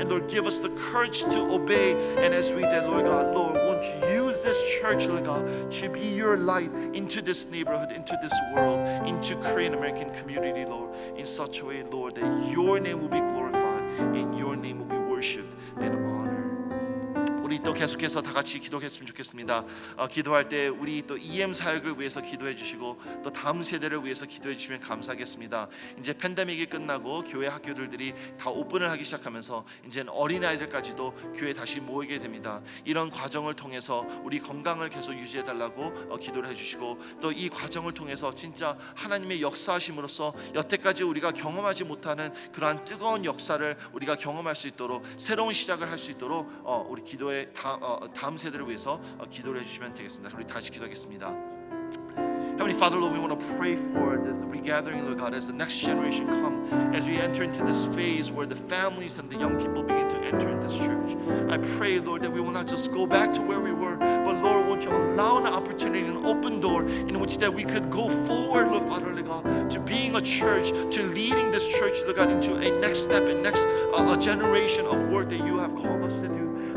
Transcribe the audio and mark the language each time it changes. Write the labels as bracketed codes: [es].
[en] And Lord, give us the courage to obey. And as we did, Lord God, Lord, won't you use this church, Lord God, to be your light into this neighborhood, into this world, into Korean American community, Lord, in such a way, Lord, that your name will be glorified and your name will be worshipped and honored. [ko] 우리 또 계속해서 다 같이 기도했으면 좋겠습니다. 기도할 때 우리 또 EM 사역을 위해서 기도해 주시고 또 다음 세대를 위해서 기도해 주시면 감사하겠습니다. 이제 팬데믹이 끝나고 교회 학교들이 다 오픈을 하기 시작하면서 이제는 어린아이들까지도 교회에 다시 모이게 됩니다. 이런 과정을 통해서 우리 건강을 계속 유지해 달라고 기도를 해 주시고, 또 이 과정을 통해서 진짜 하나님의 역사하심으로써 여태까지 우리가 경험하지 못하는 그러한 뜨거운 역사를 우리가 경험할 수 있도록, 새로운 시작을 할 수 있도록 우리 기도의 다음 세대를 위해서 기도를 해주시면 되겠습니다. 우리 다시 기도하겠습니다. [en] Heavenly Father, Lord, we want to pray for this regathering, Lord God, as the next generation come, as we enter into this phase where the families and the young people begin to entering this church. I pray, Lord, that we will not just go back to where we were, but Lord, won't you allow an opportunity, an open door in which that we could go forward, Lord Father, Lord God, to being a church, to leading this church, Lord God, into a next step, a next a generation of work that you have called us to do.